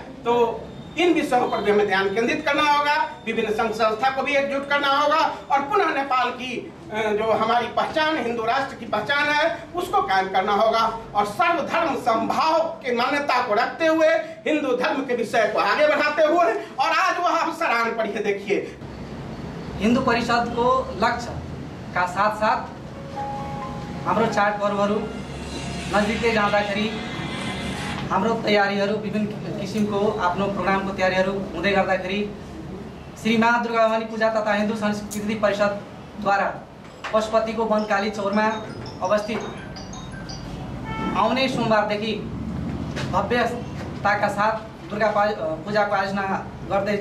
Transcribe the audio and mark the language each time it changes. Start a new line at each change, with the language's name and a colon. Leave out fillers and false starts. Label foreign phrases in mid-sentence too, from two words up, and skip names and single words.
Hindi: तो इन विषयों पर भी हमें ध्यान केंद्रित करना होगा, विभिन्न संघ संस्था को भी एकजुट करना होगा और पुनः नेपाल की जो हमारी पहचान, हिंदू राष्ट्र की पहचान है, उसको कायम करना होगा और सर्वधर्म समभाव की मान्यता को रखते हुए हिंदू धर्म के विषय को आगे बढ़ाते हुए। और आज वह अवसर आन पड़ी है। देखिए,
Nepali: हिंदू परिषद को लक्ष्य का साथ साथ हाम्रो चाडपर्वहरू नजिकै जाँदाखेरि हाम्रो तयारीहरू विभिन्न किसिमको आफ्नो प्रोग्रामको तयारीहरू हुँदै गर्दाखेरि श्री माँ दुर्गाभवानी पूजा तथा हिन्दू संस्कृति परिषदद्वारा पशुपतिको वनकाली चौरमा अवस्थित आउने सोमबारदेखि भव्यताका साथ दुर्गा पूजाको आयोजना गर्दैछ।